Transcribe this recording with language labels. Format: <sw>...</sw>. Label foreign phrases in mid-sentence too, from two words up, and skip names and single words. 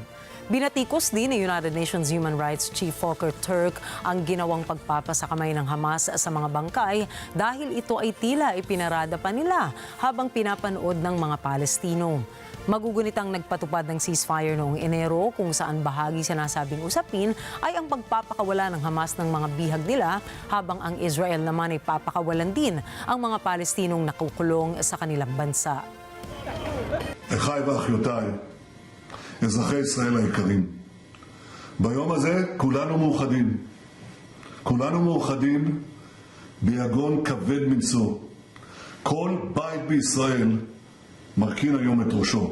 <tl>Binatikos din ng United Nations Human Rights Chief Volker Turk ang ginawang pagpapasakamay ng Hamas sa mga bangkay dahil ito ay tila ipinarada pa nila habang pinapanood ng mga Palestino. Magugunitang nagpatupad ng ceasefire noong Enero kung saan bahagi sa nasabing usapin ay ang pagpapakawala ng Hamas ng mga bihag nila habang ang Israel naman ay papakawalan din ang mga Palestinong nakukulong sa kanilang bansa.</tl> <he>אחיי ואחיותיי, אזרחי ישראל היקרים, ביום הזה כולנו מאוחדים. כולנו מאוחדים ביגון כבד מנשוא. כל בית בישראל מרכין היום את ראשו.</he>